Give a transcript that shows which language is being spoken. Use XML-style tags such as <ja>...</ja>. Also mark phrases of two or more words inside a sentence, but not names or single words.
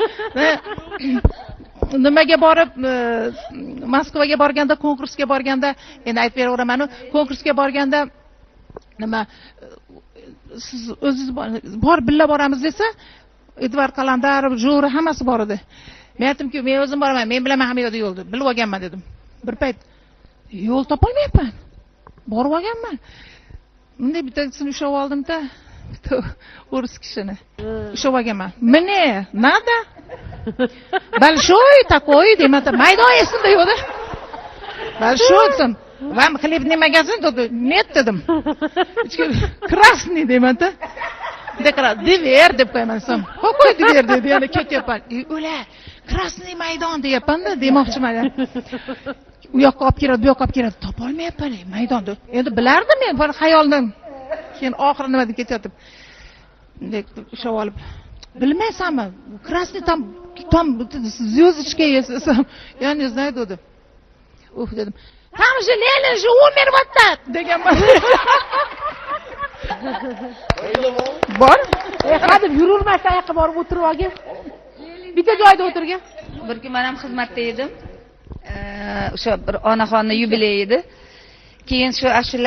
<uz>nimaga borib Moskvaga borganda konkursga borganda endi aytib beraveraman konkursga borganda nima siz o'zingiz bor birga boramiz desa Edvard Qalandarov Jo'ra hammasi bor edi men aytdimki men o'zim boraman men bilaman hamma yo'lda yo'lni bilib olganman dedim bir payt yo'l topolmayapman borib olganman bunday bittasini ushlab oldimda bitta o'ris kishini ushlab olganman</uz> <ru>мне надо большой</ru> <uz>такой deyman maydon esimda yo'qda большой desam</uz> <ru>вам хлебный магазин</ru> <uz>dedi нет dedim красный deymanda diver deb qo'yaman desam qo'y diver dedi yana ketyapman o'la красный maydon deyapmanda demoqchiman u yoqqa olib keladi bu yoqqa olib keladi topolmayapman maydonni endi bilardim men bir xayoldan keyin oxiri nima deb ketyaptim bunday ushlab olib bilmaysanmi</uz> <ru>красный там звездочка есть</ru> <uz>desam</uz> <ru>я не знаю</ru> <uz>dedi dedim</uz> <ru>там же Ленин же умер вот так</ru> <uz>deganman bor hadeb yururmasdan yoqqa borib o'tirib olgin bitta joyda o'tirgan bir kun men ham xizmatda edim o'sha bir onaxonni yubileyi edi keyin shu ashula</uz>